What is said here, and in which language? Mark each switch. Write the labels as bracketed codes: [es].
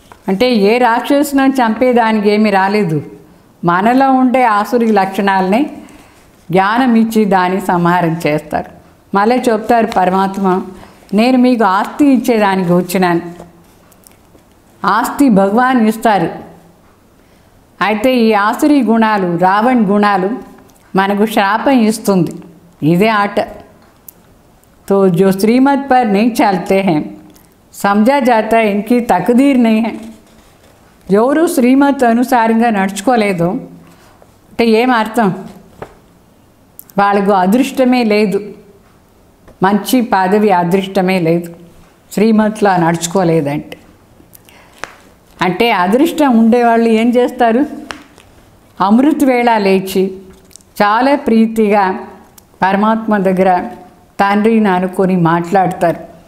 [te] అంటే ఏ రాక్షసును చంపేదానికి ఏమీ రాలేదు, మనలో ఉండే ఆసురి లక్షణాలని జ్ఞానం ఇచ్చి దాన్ని సంహారం చేస్తారు. మళ్ళీ చెప్తారు పరమాత్మ, నేను మీకు ఆస్తి ఇచ్చేదానికి వచ్చినాను. ఆస్తి భగవాన్ ఇస్తారు. అయితే ఈ ఆసురి గుణాలు, రావణ్ గుణాలు మనకు శాపం ఇస్తుంది. ఇదే ఆట. [hi] तो जो श्रीमत पर नहीं चलते हैं समझा जाता है इनकी तकदीर नहीं है. [te] ఎవరు శ్రీమత్ అనుసారంగా నడుచుకోలేదు అంటే ఏం అర్థం, వాళ్ళకు అదృష్టమే లేదు, మంచి పదవి అదృష్టమే లేదు శ్రీమత్లో నడుచుకోలేదంటే. అంటే అదృష్టం ఉండేవాళ్ళు ఏం చేస్తారు, అమృత వేళ లేచి చాలా ప్రీతిగా పరమాత్మ దగ్గర తండ్రిని అనుకొని మాట్లాడతారు.